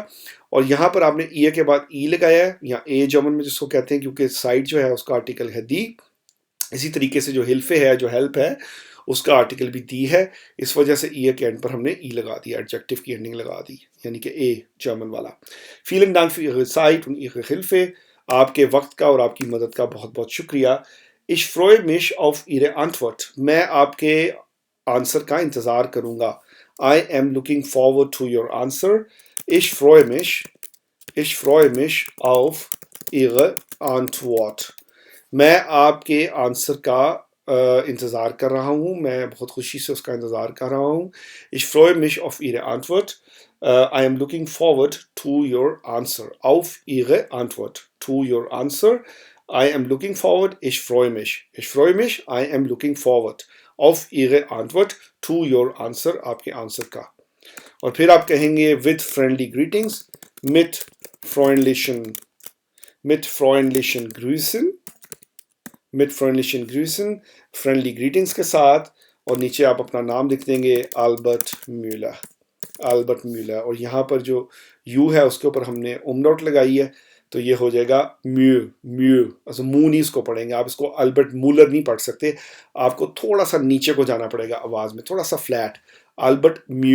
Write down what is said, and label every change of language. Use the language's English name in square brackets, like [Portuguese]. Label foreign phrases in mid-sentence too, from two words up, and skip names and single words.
[Hindi] और यहाँ पर आपने ई के बाद ई लगाया है, या ए जर्मन में जिसको कहते हैं, क्योंकि साइट जो है उसका आर्टिकल है दी. इसी तरीके से जो हिल्फे है, जो हेल्प है, उसका आर्टिकल भी दी है, इस वजह से ई के एंड पर हमने ई लगा दिया, एडजेक्टिव की एंडिंग लगा दी, यानी कि ए जर्मन वाला. [German] vielen Dank für Ihre Zeit und Ihre Hilfe, [Hindi] आपके वक्त का और आपकी मदद का बहुत बहुत शुक्रिया. [German] ich freue mich auf Ihre Antwort, [Hindi] मैं आपके आंसर का इंतज़ार करूँगा. [English] I am looking forward to your answer. [German] ich freue mich auf Ihre Antwort, [Hindi] मैं आपके आंसर का इंतज़ार कर रहा हूँ, मैं बहुत खुशी से उसका इंतज़ार कर रहा हूँ. [German] ich freue mich auf Ihre Antwort. [English] I am looking forward to your answer. [German] Auf Ihre Antwort. [English] To your answer. I am looking forward. [German] Ich freue mich. [English] I am looking forward. [German] Auf Ihre Antwort. [English] To your answer. [Hindi] आपके आंसर का. और फिर आप कहेंगे [English] with friendly greetings. [German] mit freundlichen Grüßen, [English] friendly greetings [Hindi] के साथ, और नीचे आप अपना नाम लिख देंगे, अल्बर्ट म्यूलर. और यहाँ पर जो यू है उसके ऊपर हमने उमनोट लगाई है, तो ये हो जाएगा म्यू. अच्छा, मुंह नहीं इसको पढ़ेंगे आप, इसको अल्बर्ट मूलर नहीं पढ़ सकते, आपको थोड़ा सा नीचे को जाना पड़ेगा आवाज़ में, थोड़ा सा फ्लैट.